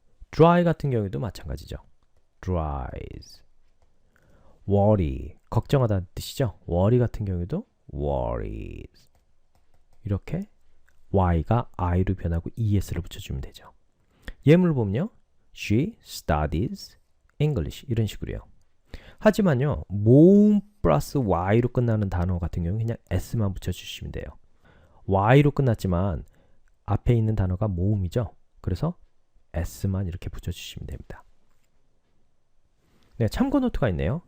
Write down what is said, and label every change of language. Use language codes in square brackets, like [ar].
[ko] dry 같은 경우에도 마찬가지죠. dries. worry. 걱정하다는 뜻이죠. worry 같은 경우에도 worries. 이렇게 y가 i로 변하고 es를 붙여주면 되죠. 예문을 보면요. [en] She studies English [ko] 이런 식으로요. 하지만요. 모음 플러스 y로 끝나는 단어 같은 경우는 그냥 s만 붙여주시면 돼요. y로 끝났지만 앞에 있는 단어가 모음이죠. 그래서 s만 이렇게 붙여주시면 됩니다. 네, 참고 노트가 있네요.